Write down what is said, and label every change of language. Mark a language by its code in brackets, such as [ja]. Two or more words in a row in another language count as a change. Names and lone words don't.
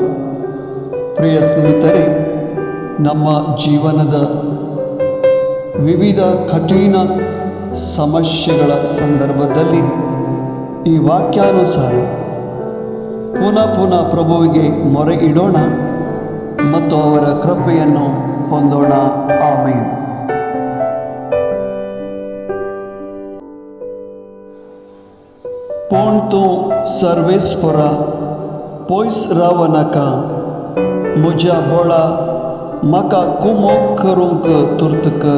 [kn] ಪ್ರಿಯ ಸ್ನೇಹಿತರೆ, ನಮ್ಮ ಜೀವನದ ವಿವಿಧ ಕಠಿಣ ಸಮಸ್ಯೆಗಳ ಸಂದರ್ಭದಲ್ಲಿ ಈ ವಾಕ್ಯಾನುಸಾರ ಪುನಃ ಪ್ರಭುವಿಗೆ ಮೊರೆ ಇಡೋಣ ಮತ್ತು ಅವರ ಕೃಪೆಯನ್ನು ಹೊಂದೋಣ. ಆಮೇನ್. [kok] पोण सर्वेस्परा पोइस रावनाका मुजा बोळा मका कुमोक करूंक तुर्त कर.